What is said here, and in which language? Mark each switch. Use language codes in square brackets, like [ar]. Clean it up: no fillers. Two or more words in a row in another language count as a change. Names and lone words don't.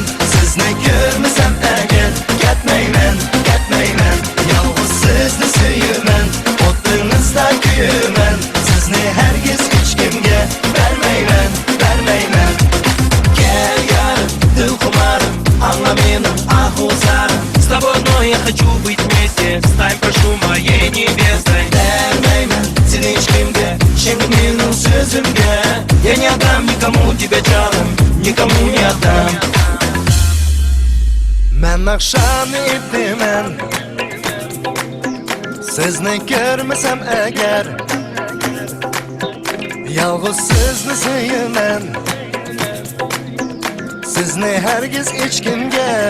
[uz] Sizni ko'rmasam agar ketmayman, ketmayman. Yolg'iz sizni suyuman, o'tingizda kuyuman. Sizni hergiz hech kimga bermayman, bermayman. Gel yarim, dilxumarim, angla meni ahvozarim. [ru] С тобой одной я хочу быть вместе, стань, прошу, моей невестой. [uz] Берmayman seni hech kimga, seni mening so'zimga. [ru] Я не отдам никому тебя, жаным, никому не отдам. [uz] Men naqshamni ipman, sizni ko'rmasam agar, yolg'iz sizni suyuman. Sizni hergiz hech kimga.